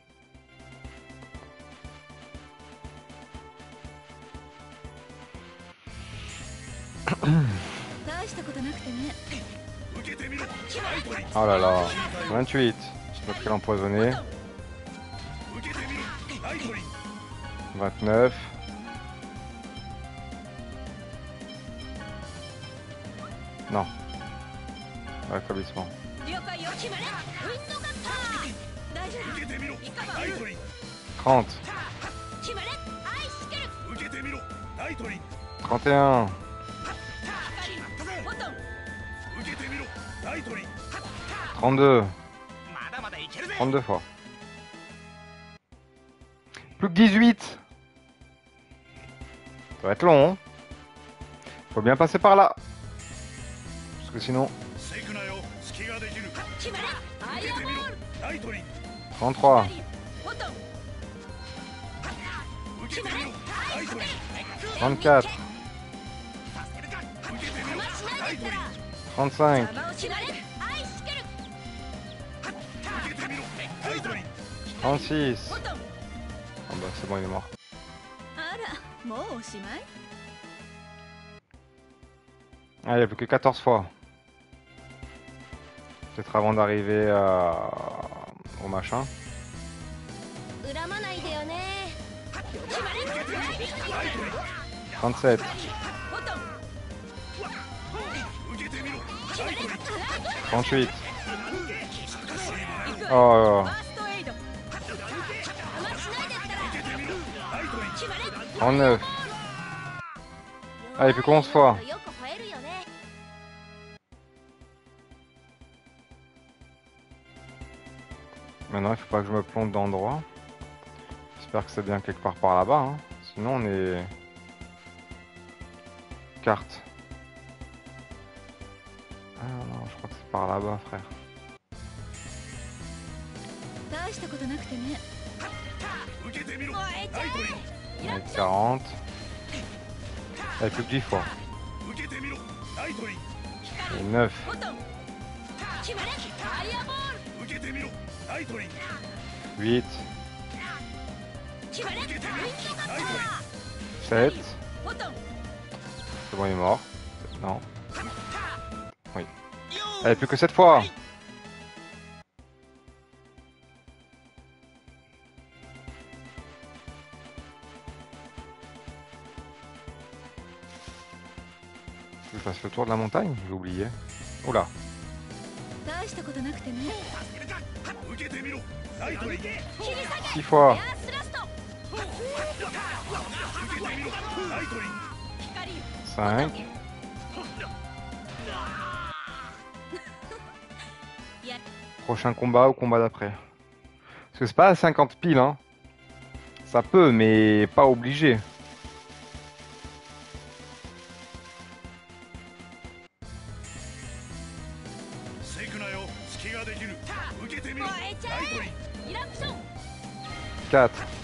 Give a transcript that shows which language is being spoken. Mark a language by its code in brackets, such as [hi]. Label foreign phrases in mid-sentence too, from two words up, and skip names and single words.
[fr] Oh là là. 28. Je vais l'empoisonner. 29. Non. Rétablissement. [ja] 了解よ決まれウィンドカッター大丈夫受けてみろいかばライトリン 30. 決まれアイスケル受けてみろライトリン 31. ボトン受けてみろライトリン 32. まだまだいけるぜ [fr] 32 fois. Plus que 18. Ça va être long, hein. Faut bien passer par là. Parce que sinon... [ja] せくなよ隙ができる決まれアイアンボールライトリン 33. ボトン受けてみろライトリン 34. させるか受けてみろ邪魔しなライトリンいでったら 35. 邪魔を決まれアイスケル受けてみろライトリン 36. ボトン [fr] Ah bah c'est bon, il est mort. [ja] あらもうおしまい [fr] Ah, il n'y a plus que 14 fois. Peut-être avant d'arriver au machin. [ja] 恨まないでよね決まれ 37. ボトン受けてみろ決まれ 38. 行く Oh, ファーストエイド邪魔しないでったら受けてみろライトリン決まれ 39. [fr] Ah, il y a plus que 11 fois. [ja] よく吠えるよね [fr] Maintenant, il faut pas que je me plonge dans le droit. J'espère que c'est bien quelque part par là-bas. Hein. Sinon, on est... Carte. Ah non, je crois que c'est par là-bas, frère. [ja] 大したことなくてね受けてみろ燃えちゃライトリ [fr] On est 40. Ah, il y a plus que 10 fois. [ja] ン受けてみろライトリン [fr] Et 9. [ja] ボトン決まれアイアンボール受けてみろライトリン 8. 決まれウィンドカッター 7. ボトン [fr] C'est bon, il est mort. Non. Oui. Allez, plus que 7 fois. Je fasse le tour de la montagne. J'ai oublié. Oula. [ja] 大したことなくてね受けてみろライトリン切り下げ [fr] 6 fois. [ja] エアスラスト受けてみろライトリン光よ 5. いや [fr] Prochain combat ou combat d'après. Parce que c'est pas à 50 piles, hein. Ça peut, mais pas obligé. Quatre.